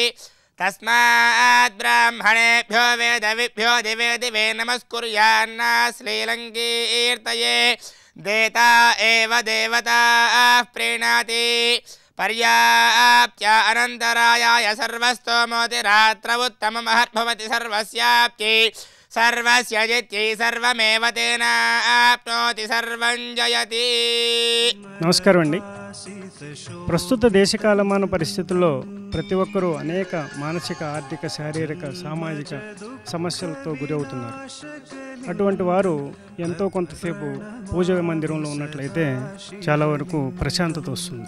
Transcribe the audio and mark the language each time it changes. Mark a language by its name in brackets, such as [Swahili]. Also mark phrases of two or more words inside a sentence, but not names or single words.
[Sanskrit] तस्मात् ब्राह्मणेभ्यो वेदविभ्यो दिवे दिवे नमस्कुर्यान्ना श्रीलङ्कीर्तये देता एव देवताः प्रीणाति पर्याप्त्या अनन्तरायाय सर्वस्तोमोतिरात्रवुत्तममहद्भवति सर्वस्याप्त्यै सर्वस्य जित्यै सर्वमेव तेन आप्नोति सर्वं जयति. [Telugu] నమస్కారం అండి. ప్రస్తుత దేశకాలమాన పరిస్థితుల్లో ప్రతి ఒక్కరూ అనేక మానసిక, ఆర్థిక, శారీరక, సామాజిక సమస్యలతో గురవుతున్నారు. అటువంటి వారు ఎంతో కొంతసేపు పూజ మందిరంలో ఉన్నట్లయితే చాలా వరకు ప్రశాంతత వస్తుంది.